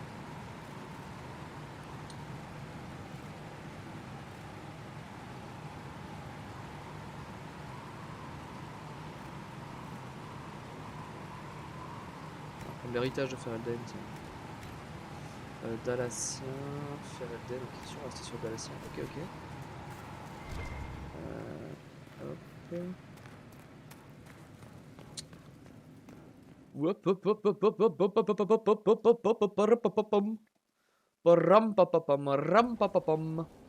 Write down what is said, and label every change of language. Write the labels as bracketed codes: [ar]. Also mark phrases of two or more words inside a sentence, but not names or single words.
[fr] L'héritage de Ferelden, tiens. Dalatien, Ferelden, ok, on va rester sur Dalatien, ok, ok. Hop. Hop hop hop hop hop hop hop hop hop hop hop hop hop hop hop hop hop. Ram pa pa pam ram pa pa pam.